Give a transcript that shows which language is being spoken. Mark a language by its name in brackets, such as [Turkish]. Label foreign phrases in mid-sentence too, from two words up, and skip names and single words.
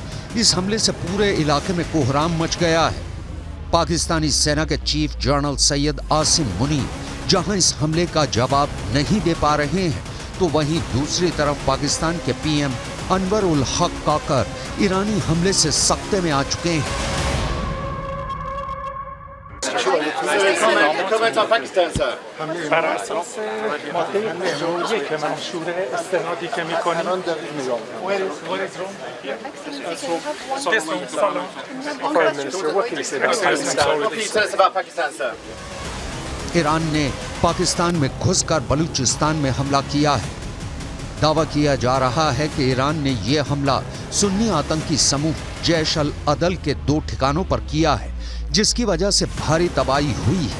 [Hindi] इस हमले से पूरे इलाके में कोहराम मच गया है। पाकिस्तानी सेना के चीफ जनरल सैयद आसिम मुनीर जहां इस हमले का जवाब नहीं दे पा रहे हैं, तो वहीं दूसरी तरफ पाकिस्तान के पीएम अनवर उल हक काकर ईरानी हमले से सख्ते में आ चुके हैं। [Persian] بر اساس ماده 51 منشور استنادی که میکنیم [Hindi] ईरान ने पाकिस्तान में घुसकर बलूचिस्तान में हमला किया है। दावा किया जा रहा है कि ईरान ने यह हमला सुन्नी आतंकी समूह जैश अल अदल के 2 ठिकानों पर किया है, जिसकी वजह से भारी तबाही हुई है।